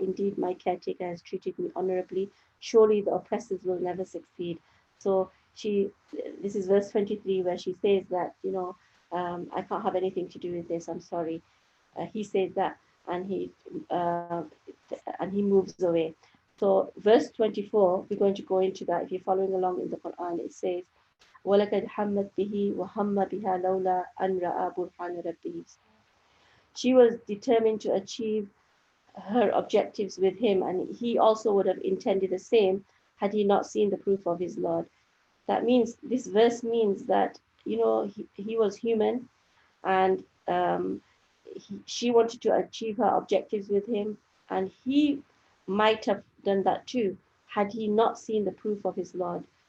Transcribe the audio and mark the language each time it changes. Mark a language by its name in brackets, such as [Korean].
[English] Indeed, my caretaker has treated me honorably. Surely the oppressors will never succeed. So this is verse 23 where she says that, I can't have anything to do with this. I'm sorry. He says that, and uh, and he moves away. So verse 24, we're going to go into that. If you're following along in the Quran, it says, [Arabic] وَلَقَدْ حَمَّتْ بِهِ وَهَمَّ بِهَا لَوْلَا أَنْ رَأَى بُرْهَانَ رَبِّهِ. [English] She was determined to achieve her objectives with him, and he also would have intended the same had he not seen the proof of his Lord. That means, this verse means that, he was human, and she wanted to achieve her objectives with him, and he might have done that too had he not seen the proof of his Lord.